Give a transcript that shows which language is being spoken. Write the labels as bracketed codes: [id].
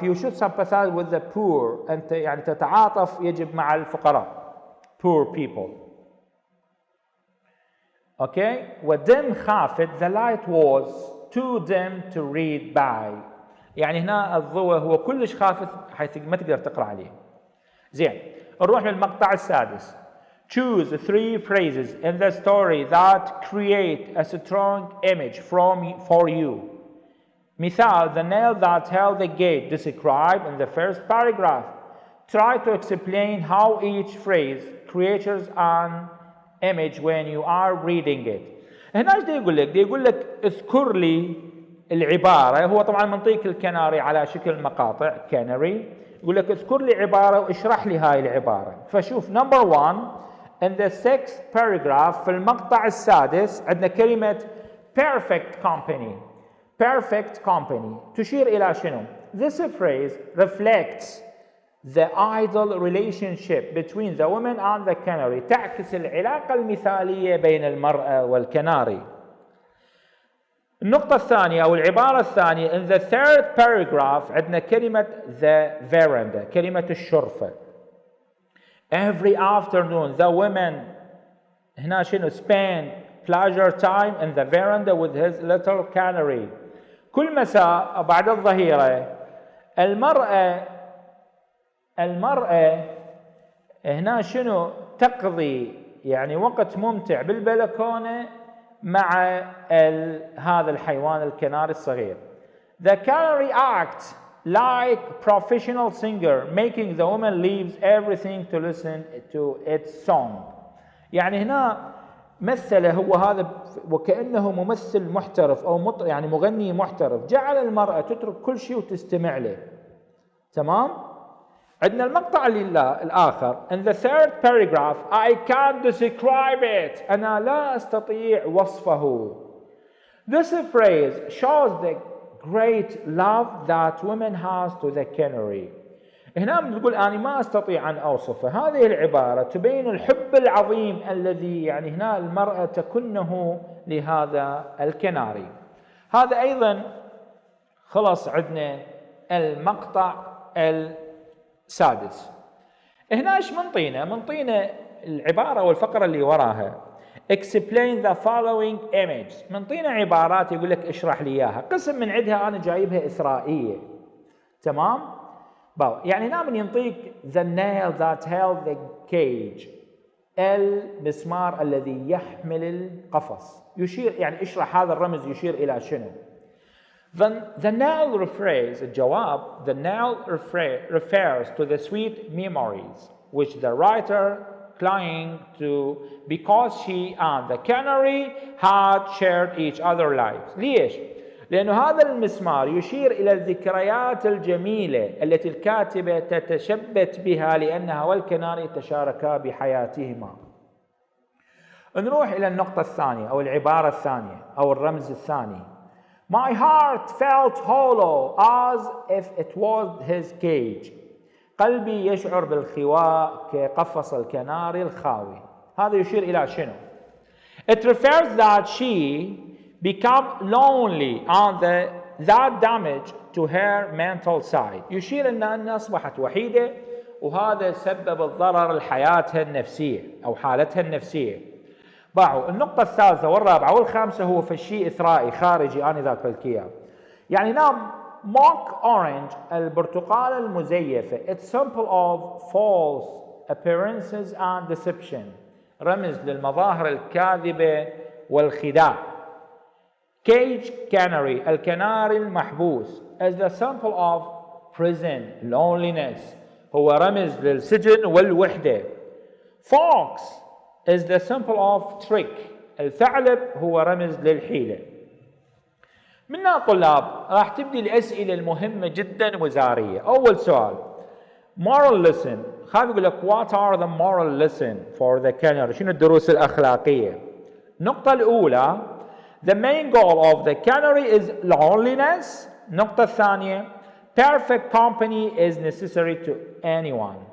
[en] You should sympathize with the poor، [ar] أنت يعني تتعاطف يجب مع الفقراء. [en] Poor people. Okay. وdim خافت. The light was too dim to read by، [ar] يعني هنا الضوء هو كلش خافت حيث ما تقدر تقرأ عليه. زين، نروح للمقطع السادس. [en] Choose 3 phrases in the story that create a strong image for you. مثال: the nail that held the gate described in the first paragraph. Try to explain how each phrase creates an image when you are reading it. [ar] هنا ايش يقول لك؟ يقول لك اذكر لي العبارة، هو طبعا منطيك الكناري على شكل مقاطع canary، يقول لك اذكر لي عبارة واشرح لي هاي العبارة. فشوف [en] number 1 in the 6th paragraph [ar] في المقطع السادس عندنا كلمة perfect company. [en] Perfect company [ar] تشير إلى شنو؟ [en] This phrase reflects the ideal relationship between the woman and the canary. [ar] تعكس العلاقة المثالية بين المرأة والكناري. النقطة الثانية أو العبارة الثانية [en] in the 3rd paragraph [ar] عندنا كلمة the veranda، كلمة الشرفة. [en] Every afternoon the women [ar] هنا شنو [en] spend pleasure time in the veranda with his little canary. [ar] كل مساء بعد الظهيرة المرأة هنا شنو تقضي يعني وقت ممتع بالبلكونة مع هذا الحيوان الكناري الصغير. [en] The canary acts like professional singer making the woman leaves everything to listen to its song. [ar] يعني هنا مثله هو هذا وكأنه ممثل محترف أو يعني مغني محترف، جعل المرأة تترك كل شيء وتستمع له. تمام؟ عندنا المقطع الآخر [en] in the 3rd paragraph I can't describe it، [ar] أنا لا أستطيع وصفه. [en] This phrase shows the great love that women has to the canary. [ar] هنا بنقول أنا ما أستطيع أن أوصفه. هذه العبارة تبين الحب العظيم الذي يعني هنا المرأة تكنه لهذا الكناري. هذا أيضا خلص عندنا المقطع السادس. هنا ايش منطينا العبارة والفقرة اللي وراها [en] explain the following image. [ar] منطينا عبارات يقول لك اشرح لي اياها. قسم من عندها انا جايبها إثرائية. تمام؟ يعني هنا من ينطيك [en] the nail that held the cage، [ar] المسمار الذي يحمل القفص. يشير يعني اشرح هذا الرمز يشير إلى شنو؟ [en] The nail refers الجواب the nail refers to the sweet memories which the writer clung to because she and the canary had shared each other lives. [ar] ليش؟ لأنه هذا المسمار يشير إلى الذكريات الجميلة التي الكاتبة تتشبت بها لأنها والكناري تشاركا بحياتهما. نروح إلى النقطة الثانية أو العبارة الثانية أو الرمز الثاني. [en] My heart felt hollow as if it was his cage. [ar] قلبي يشعر بالخواء كقفص الكناري الخاوي. هذا يشير إلى شنو؟ [en] It refers that she become lonely and that damage to her mental side. [ar] يشير أنها أصبحت وحيدة وهذا سبب الضرر لحياتها النفسية أو حالتها النفسية. النقطة الثالثة والرابعة والخامسة هو في الشيء إثرائي خارجي أنا ذاك الكياب. يعني نعم [en] mock orange [ar] البرتقالة المزيفة [en] it's symbol of false appearances and deception. [ar] رمز للمظاهر الكاذبة والخداع. [en] cage canary [ar] الكناري المحبوس [en] as the symbol of prison loneliness [ar] هو رمز للسجن والوحدة. [en] fox is the symbol of trick [ar] الثعلب هو رمز للحيلة. منا طلاب راح تبدي الأسئلة المهمة جدا وزارية. أول سؤال [en] moral lesson [ar] خاف يقول لك [en] what are the moral lesson for the canary [ar] شنو الدروس الأخلاقية. النقطة الأولى [en] the main goal of the canary is loneliness. [ar] النقطة الثانية [en] perfect company is necessary to anyone.